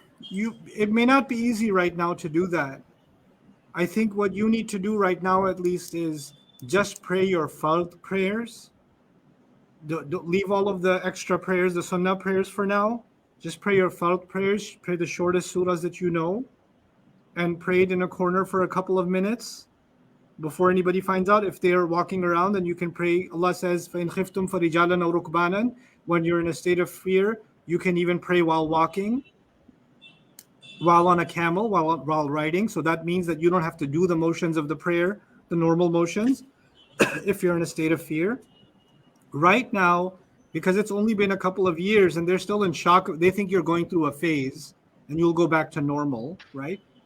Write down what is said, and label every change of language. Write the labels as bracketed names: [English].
[English] It may not be easy right now to do that. I think what you need to do right now, at least, is just pray your fard prayers. Don't leave all of the extra prayers, the sunnah prayers for now. Just pray your fard prayers. Pray the shortest surahs that you know, and pray it in a corner for a couple of minutes before anybody finds out. If they are walking around, then you can pray. Allah says, [Arabic] فَإِنْ خِفْتُمْ فَرِجَالًا أَوْ رُكْبَانًا. [English] When you're in a state of fear, you can even pray while walking, while on a camel, while riding. So that means that you don't have to do the motions of the prayer, the normal motions, if you're in a state of fear. Right now, because it's only been a couple of years and they're still in shock, they think you're going through a phase and you'll go back to normal, right?